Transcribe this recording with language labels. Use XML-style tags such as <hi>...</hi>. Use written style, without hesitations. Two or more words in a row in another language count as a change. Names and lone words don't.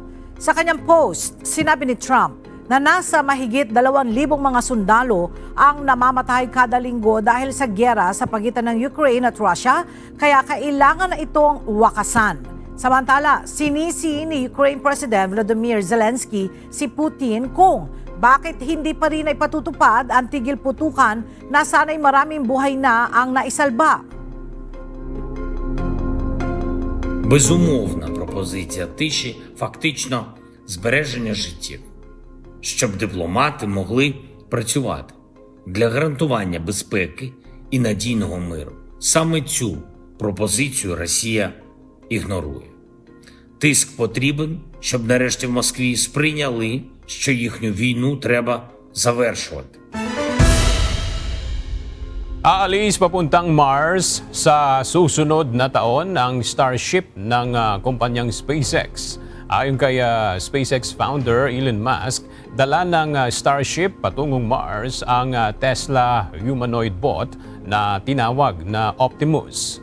<tl>Sa kanyang post, sinabi ni Trump na nasa mahigit 2,000 mga sundalo ang namamatay kada linggo dahil sa gyera sa pagitan ng Ukraine at Russia, kaya kailangan na itong wakasan. Samantala, sinisi ni Ukraine President Volodymyr Zelensky si Putin kung Bakit hindi pa rin ay patutupad ang tigil putukan na sana'y maraming buhay na ang naisalba?</tl> <uk>Безумовна пропозиція тиші фактично збереження життів, щоб дипломати могли працювати для гарантування безпеки і надійного миру. Саме цю пропозицію Росія ігнорує. Тиск потрібен, щоб нарешті в Москві сприйняли, що їхню війну треба завершувати.</uk> <tl>Aalis papuntang Mars sa susunod na taon ang Starship ng kumpanyang SpaceX. Ayon kay SpaceX founder Elon Musk, dala ng Starship patungong Mars ang Tesla</tl> <en>humanoid bot</en> <tl>na tinawag na Optimus.</tl>